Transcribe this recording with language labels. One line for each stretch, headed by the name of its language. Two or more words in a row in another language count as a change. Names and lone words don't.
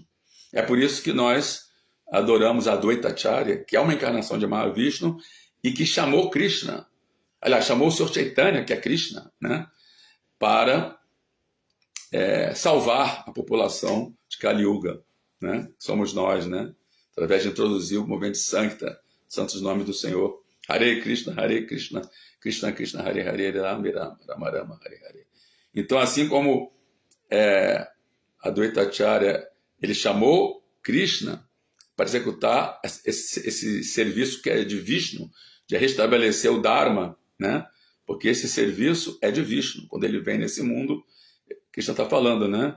Portuguese: É por isso que nós adoramos a Advaita Acharya, que é uma encarnação de Mahavishnu, e que chamou Krishna, aliás, chamou o Senhor Chaitanya, que é Krishna, né, para salvar a população de Kali Yuga, né? Somos nós, né? Através de introduzir o movimento Sankta, santos nomes do Senhor.
Sanskrit: हरे कृष्ण कृष्ण कृष्ण हरे हरे राम राम राम हरे हरे.
Portuguese: Então, assim como Advaita Acharya, ele chamou Krishna para executar esse serviço que é de Vishnu, de restabelecer o Dharma, né? Porque esse serviço é de Vishnu. Quando ele vem nesse mundo, Krishna está falando, né?